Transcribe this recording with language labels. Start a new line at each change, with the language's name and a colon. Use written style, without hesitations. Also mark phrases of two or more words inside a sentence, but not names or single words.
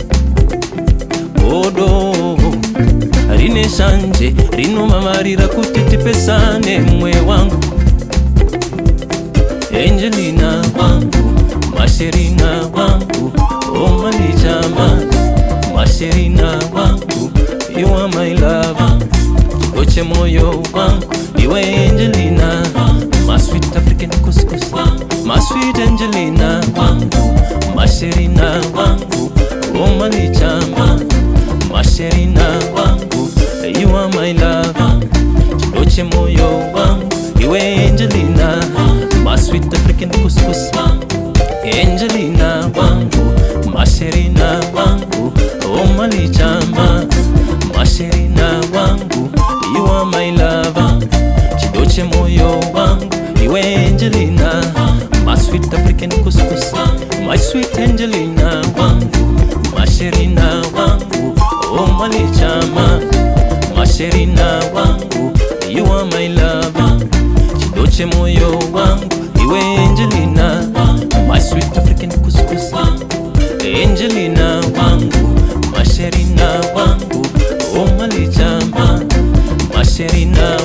Shona: Godo rine sanje rino mamarira kuti tipesane mwe wangu. Angelina wangu, Masherina wangu, oh malichama. Masherina wangu,
English: you are my lover.
Shona: Chidoche moyo wangu, iwe Angelina.
English: My sweet African couscous. My sweet
Shona: Angelina wangu, Masherina wangu, oh malichama. Masherina wangu,
English: you are my lover.
Shona: Chidoche moyo wangu, iwe Angelina.
English: My sweet African couscous.
Shona: Angelina wangu, Masherina wangu, oh malichama. Masherina wangu,
English: you are my lover.
Shona: Chidoche moyo wangu, iwe Angelina.
English: My sweet African couscous. My sweet
Shona: Angelina wangu, Masherina wangu, oh malichama. Masherina wangu,
English: you are my lover.
Shona: Chidoche moyo wangu, iwe Angelina.
English: My sweet African couscous.
Shona: Angelina wangu, Masherina wangu, oh malichama. Masherina